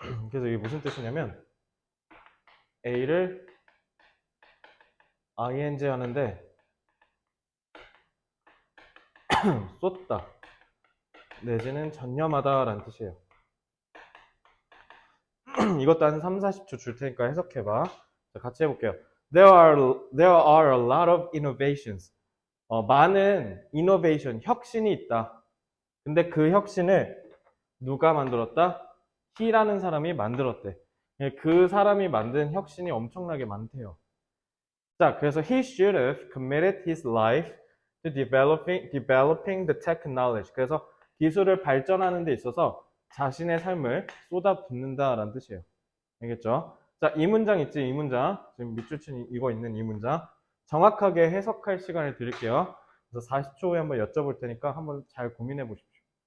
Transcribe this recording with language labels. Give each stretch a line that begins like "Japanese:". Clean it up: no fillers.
Korean: 그래서 이게 무슨 뜻이냐면 A를 ing 하는데 쏟다 내지는 전념하다 라는 뜻이에요. 이것도 한 3, 40초 줄 테니까 해석해봐. 자, 같이 해볼게요.
English: There are a lot of innovations.
Korean: 많은 innovation, 혁신이 있다. 근데 그 혁신을 누가 만들었다? He라는 사람이 만들었대. 그 사람이 만든 혁신이 엄청나게 많대요. 자, 그래서
English: he should have committed his life to developing the tech knowledge.
Korean: 그래서 기술을 발전하는 데 있어서 자신의 삶을 쏟아붓는다라는 뜻이에요. 알겠죠? 자, 이 문장 있지, 이 문장. 지금 밑줄 친 이거 있는 이 문장. 정확하게 해석할 시간을 드릴게요. 그래서 40초 후에 한번 여쭤볼 테니까 한번 잘 고민해 보십시오.